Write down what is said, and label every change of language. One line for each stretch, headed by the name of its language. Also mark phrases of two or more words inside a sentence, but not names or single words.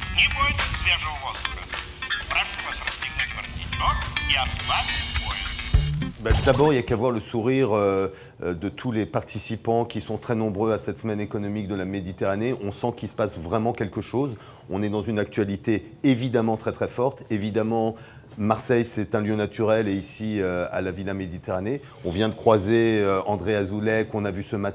Russian: будет свежего воздуха. Прошу вас расстегнуть воротничок и ослабить пояс.
French: D'abord, il n'y a qu'à voir le sourire de tous les participants qui sont très nombreux à cette semaine économique de la Méditerranée. On sent qu'il se passe vraiment quelque chose. On est dans une actualité évidemment très très forte. Évidemment, Marseille, c'est un lieu naturel et ici, à la Villa Méditerranée, on vient de croiser André Azoulay, qu'on a vu ce matin.